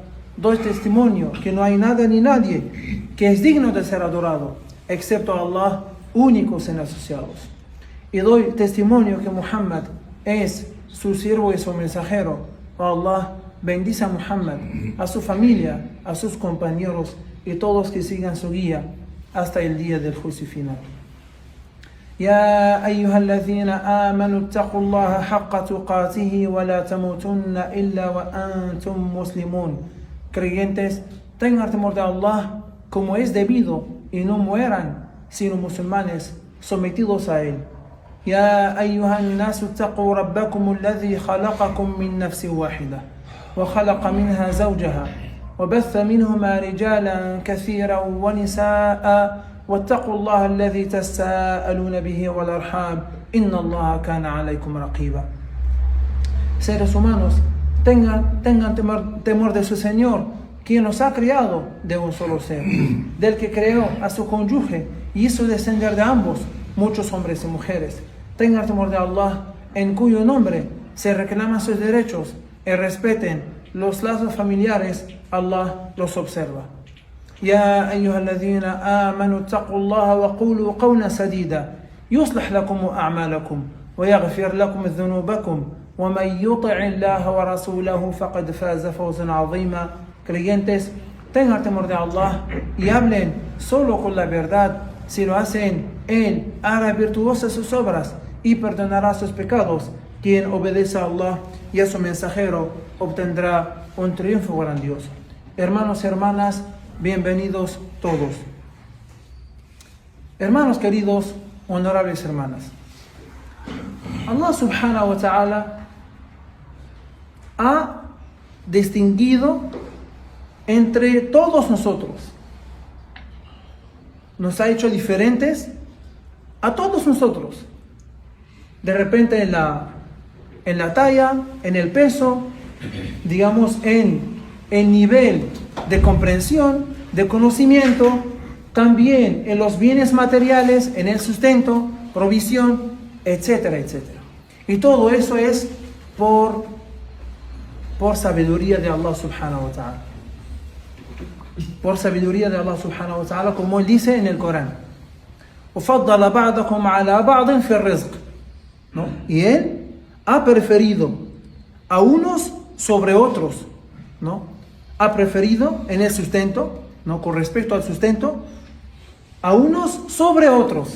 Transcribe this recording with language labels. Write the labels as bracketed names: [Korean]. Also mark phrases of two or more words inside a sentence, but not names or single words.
[Spanish] Doy testimonio que no hay nada ni nadie que es digno de ser adorado, excepto Allah, únicos en asociados. Y doy testimonio que Muhammad es su siervo y su mensajero. Allah bendice a Muhammad, a su familia, a sus compañeros y todos que sigan su guía hasta el día del juicio final. [Arabic] يا أيها الذين آمنوا اتقوا الله حق تقاته ولا تموتن إلا وأنتم مسلمون. [Spanish] Creyentes, tengan temor de Allah como es debido y no mueran sino musulmanes sometidos a Él. [Arabic] يا أيها الناس اتقوا ربكم الذي خلقكم من نفس واحدة وخلق منها زوجها وبث منهما رجالا كثيرا ونساء واتقوا الله الذي تساءلون به والأرحام إن الله كان عليكم رقيبا. [Spanish] Seres humanos, tengan temor de su Señor, quien nos ha creado de un solo ser, del que creó a su cónyuge y hizo descender de ambos muchos hombres y mujeres. Tengan temor de Allah, en cuyo nombre se reclaman sus derechos y respeten los lazos familiares. Allah los observa. [Arabic] يا أيها الذين آمنوا اتقوا الله وقولوا قولا سديدا يصلح لكم أعمالكم ويغفر لكم ذنوبكم ومن يطع الله ورسوله فقد فاز فوزا عظيما. [Spanish] Creyentes, tengan temor de Allah y hablen solo con la verdad. Si lo hacen, Él hará virtuosas sus obras y perdonará sus pecados. Quien obedece a Allah y a su mensajero obtendrá un triunfo grandioso. Hermanos y hermanas, bienvenidos todos. Hermanos queridos, honorables hermanas, Allah [Arabic] سبحانه وتعالى [Spanish] ha distinguido entre todos nosotros. Nos ha hecho diferentes a todos nosotros. De repente en la talla, en el peso, digamos en nivel de comprensión, de conocimiento, también en los bienes materiales, en el sustento, provisión, etcétera, etcétera. Y todo eso es por sabiduría de Allah [Arabic] سبحانه وتعالى. [Spanish] Por sabiduría de Allah [Arabic] سبحانه وتعالى, [Spanish] como Él dice en el Corán. [Arabic] وَفَضَّلَ بَعْضَكُمْ عَلَى بَعْضٍ فِي الرِّزْقِ, [Spanish] ¿no? Y Él ha preferido a unos sobre otros, ¿no? Ha preferido en el sustento, ¿no? Con respecto al sustento, a unos sobre otros.